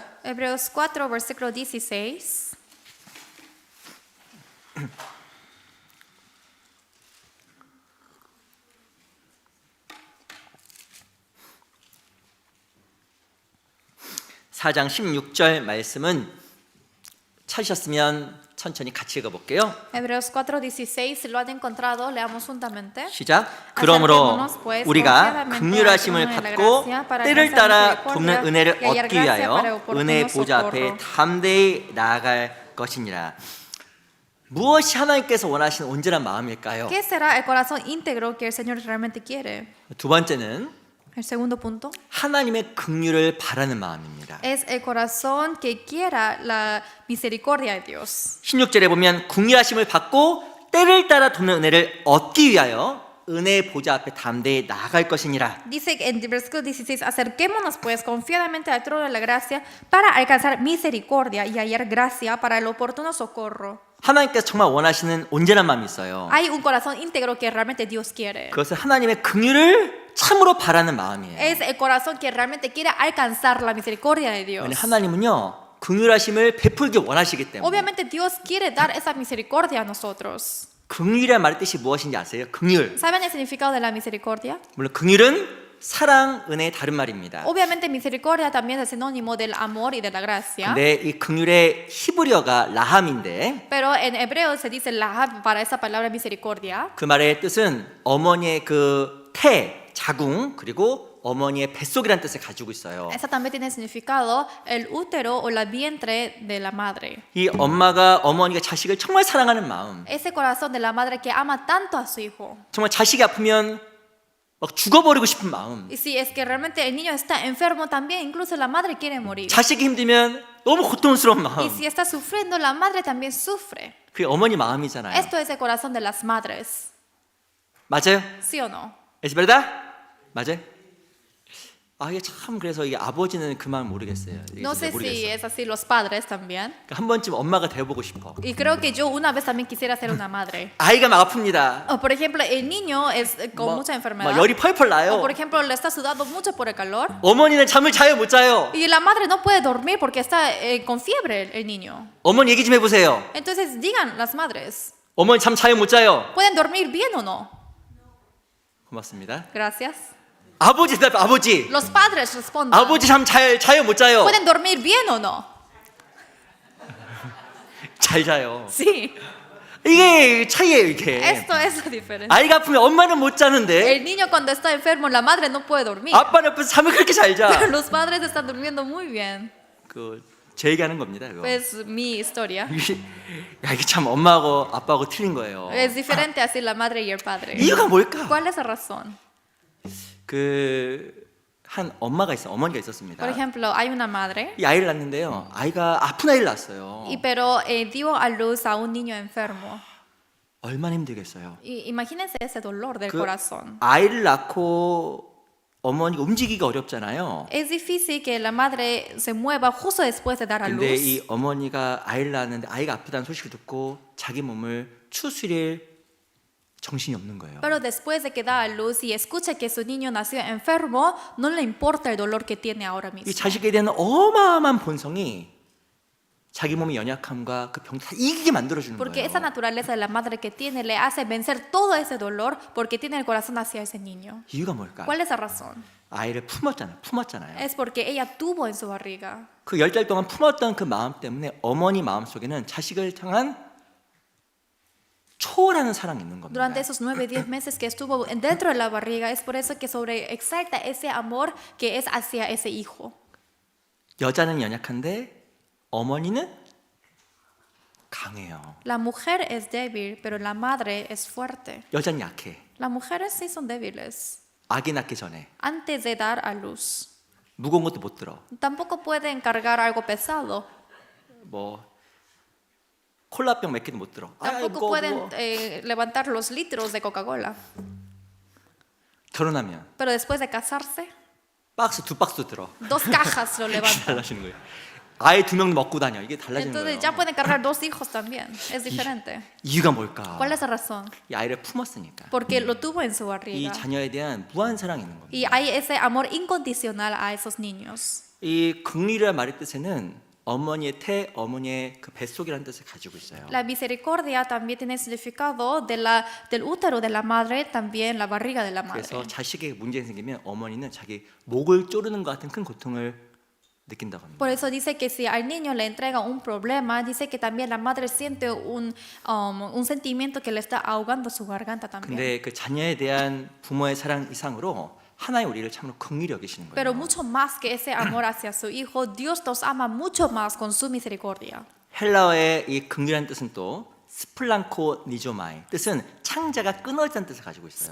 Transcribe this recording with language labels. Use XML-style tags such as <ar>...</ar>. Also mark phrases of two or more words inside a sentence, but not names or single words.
<es>Hebreos 4, versículo 16.</es> <ko>사장 16절 말씀은 찾으셨으면 천천히 같이 읽어볼게요.</ko> <es>Hebreos 4:16, si lo han encontrado, leamos juntamente.</es> <ko>시작. 그러므로</ko> <es>Acerquémonos, pues,</es> <ko>우리가</ko> <es>confiadamente</es> <ko>긍휼하심을</ko> <es>al trono de la</es> <ko>받고</ko> <es>gracia para</es> <ko>때를</ko> <es>alcanzar</es> <ko>따라</ko> <es>misericordia</es> <ko>돕는 은혜를</ko> <es>y hallar</es> <ko>얻기</ko> <es>gracia para</es> <ko>위하여</ko> <es>oportuno</es> <ko>은혜 보좌 앞에</ko> <es>socorro.</es> <ko>담대히 나아갈 것이니라. 무엇이 하나님께서 원하시는 온전한 마음일까요?</ko> <es>¿Qué será el corazón íntegro que el Señor realmente quiere?</es> <ko>두 번째는</ko> <es>El segundo punto</es> <ko>하나님의 긍휼을 바라는 마음입니다.</ko> <es>es el corazón que quiera la misericordia de Dios.</es> <ko>16절에 보면 긍휼하심을 받고 때를 따라 돕는 은혜를 얻기 위하여 은혜 보좌 앞에 담대히 나아갈 것이니라.</ko> <es>Dice en el versículo 16, acerquémonos pues confiadamente al trono de la gracia para alcanzar misericordia y hallar gracia para el oportuno socorro.</es> <ko>하나님께서 정말 원하시는 온전한 마음이 있어요.</ko> <es>Hay un corazón íntegro que realmente Dios quiere.</es> <ko>그것은 하나님의 긍휼을 참으로 바라는 마음이에요.</ko> <es>Es el corazón que realmente quiere alcanzar la misericordia de Dios.</es> <ko>왜냐하면 하나님은요 긍휼하심을 베풀기 원하시기 때문에.</ko> <es>Obviamente Dios quiere dar esa misericordia a nosotros.</es> <ko>긍휼이란 말의 뜻이 무엇인지 아세요? 긍휼.</ko> <es>¿Saben el significado de la misericordia?</es> <ko>물론 긍휼은 사랑, 은혜의 다른 말입니다.</ko> <es>Obviamente misericordia también es sinónimo del amor y de la gracia.</es> <ko>근데 이 긍휼의 히브리어가 라함인데</ko> <es>Pero en hebreo se dice lahab para esa palabra misericordia.</es> <ko>그 말의 뜻은 어머니의 그 자궁 그리고 어머니의 뱃속이라는 뜻을 가지고 있어요.</ko> <es>Esa también tiene significado el útero o la vientre de la madre.</es> <ko>이 어머니가 자식을 정말 사랑하는 마음.</ko> <es>Ese corazón de la madre que ama tanto a su hijo.</es> <ko>정말 자식이 아프면 막 죽어버리고 싶은 마음.</ko> <es>Y si es que realmente el niño está enfermo también, incluso la madre quiere morir.</es> <ko>자식이 힘들면 너무 고통스러운 마음.</ko> <es>Y si está sufriendo, la madre también sufre.</es> <ko>그게 어머니 마음이잖아요.</ko> <es>Esto es el corazón de las madres.</es> <ko>맞아요?</ko> <es>¿Sí o no? Es verdad?</es> <ko>맞아요? 아 이게 참 그래서 이게 아버지는 그 마음 모르겠어요. 이게</ko> <es>No</es> <ko>진짜</ko> <es>sé si</es> <ko>모르겠어.</ko> <es>es así los padres también.</es> <ko>한 번쯤 엄마가 되어보고 싶어.</ko> <es>Y creo que yo una vez también quisiera ser una madre.</es> <ko>아이가 막 아픕니다.</ko> <es>O por ejemplo, el niño es con mucha</es> <ko>막</ko> <es>enfermedad.</es> <ko>열이 펄펄</ko> <es>O</es> <ko>나요.</ko> <es>por ejemplo, le está sudando mucho por el calor.</es> <ko>어머니는 잠을 자요 못 자요.</ko> <es>Y la madre no puede dormir porque está con fiebre el niño.</es> <ko>어머니 얘기 좀 해보세요.</ko> <es>Entonces digan las madres,</es> <ko>어머니 잠 자요 못 자요.</ko> <es>¿pueden dormir bien o no?</es> <ko>고맙습니다.</ko> <es>Gracias.</es> <ko>아버지 대답 아버지.</ko> <es>Los padres responden,</es> <ko>아버지 잠 자요 못 자요.</ko> <es>¿pueden dormir bien o no?</es> <ko>잘 자요.</ko> <es>Sí,</es> <ko>이게 차이예요 이게.</ko> <es>esto es la diferencia.</es> <ko>아이가 아프면 엄마는 못 자는데</ko> <es>El niño cuando está enfermo, la madre no puede dormir.</es> <ko>아빠는 옆에서 잠을 그렇게 잘</ko> <es>Pero</es> <ko>자.</ko> <es>los padres están durmiendo muy bien.</es> <ko>제 얘기하는 겁니다 이거.</ko> <es>Es mi historia.</es> <ko>야 이게 참 엄마하고 아빠하고 틀린 거예요.</ko> <es>Es diferente así la madre y el padre.</es> <ko>이유가 뭘까?</ko> <es>¿Cuál es la razón?</es> <ko>한 엄마가 있어 어머니가 있었습니다.</ko> <es>Por ejemplo, hay una madre,</es> <ko>이 아이를 낳는데요. 아이가 아픈 아이를 낳았어요.</ko> <es>pero dio a luz a un niño enfermo.</es> <ko>얼마나 힘들겠어요.</ko> <es>Y imagínense ese dolor del</es> <ko>그</ko> <es>corazón.</es> <ko>아이를 낳고 어머니가 움직이기가 어렵잖아요.</ko> <es>Es difícil que la madre se mueva justo después de dar a</es> <ko>근데</ko> <es>luz.</es> <ko>이 어머니가 아이를 낳았는데 아이가 아프다는 소식을 듣고 자기 몸을 추스릴 정신이 없는 거예요.</ko> <es>Pero después de que da a luz y escucha que su niño nació enfermo, no le importa el dolor que tiene ahora</es> <ko>이</ko> <es>mismo.</es> <ko>자식에 대한 어마어마한 본성이 자기 몸의 연약함과 그 병 다 이기게 만들어주는</ko> <es>Porque</es> <ko>거예요.</ko> <es>esa naturaleza de la madre que tiene le hace vencer todo ese dolor porque tiene el corazón hacia ese niño.</es> <ko>이유가 뭘까?</ko> <es>¿Cuál es la razón?</es> <ko>아이를 품었잖아요.</ko> <es>Es porque ella tuvo en su barriga.</es> <ko>그 10달 동안 품었던 그 마음 때문에 어머니 마음 속에는 자식을 향한 초월하는 사랑이 있는 겁니다.</ko> <es>Durante esos 9-10 meses que estuvo dentro de la barriga, es por eso que sobreexalta ese amor que es hacia ese hijo.</es> <ko>여자는 연약한데 어머니는 강해요.</ko> <es>La mujer es débil, pero la madre es fuerte.</es> <ko>여자는 약해.</ko> <es>Las mujeres sí son débiles.</es> <ko>아기 낳기 전에</ko> <es>Antes de dar a luz,</es> <ko>무거운 것도 못 들어.</ko> <es>tampoco pueden cargar algo pesado.</es> <ko>뭐 콜라병 몇 개도 못 들어.</ko> <es>Tampoco pueden levantar los litros de Coca-Cola.</es> <ko>결혼하면</ko> <es>Pero después de casarse,</es> <ko>박스 두 박스도 들어.</ko> <es>2 cajas lo levantan.</es> <ko>달라지는 거예요. 아예 2명 먹고 다녀. 이게 달라지는</ko> <es>Entonces</es> <ko>거예요.</ko> <es>ya pueden cargar 2 hijos también. Es diferente.</es> <ko>이유가 뭘까?</ko> <es>¿Cuál es la razón?</es> <ko>이 아이를 품었으니까.</ko> <es>Porque lo tuvo en su</es> <ko>이</ko> <es>barriga.</es> <ko>자녀에 대한 무한 사랑이 있는 겁니다.</ko> <es>Y hay ese amor incondicional a esos niños.</es> <ko>이 긍휼이라는 말의 뜻에는 어머니의 태, 어머니의 그 뱃속이라는 뜻을 가지고 있어요.</ko> <es>La misericordia también tiene el significado del útero de la madre, también la barriga de la madre.</es> <ko>그래서 자식에게 문제가 생기면 어머니는 자기 목을 조르는 것 같은 큰 고통을 느낀다고 합니다.</ko> <es>Por eso dice que si al niño le entrega un problema, dice que también la madre siente un sentimiento que le está ahogando su garganta también.</es> <ko>근데 그 자녀에 대한 부모의 사랑 이상으로 하나의 우리를 참으로 긍휼히 여기시는</ko> <es>Pero</es> <ko>거예요.</ko> <es>mucho más que ese amor hacia su hijo, Dios nos ama mucho más con su misericordia.</es> <ko>헬라어의 이 긍휼이라는 뜻은 또 스플랑코 니조마이 뜻은 창자가 끊어진다는 뜻을 가지고 있어요.</ko>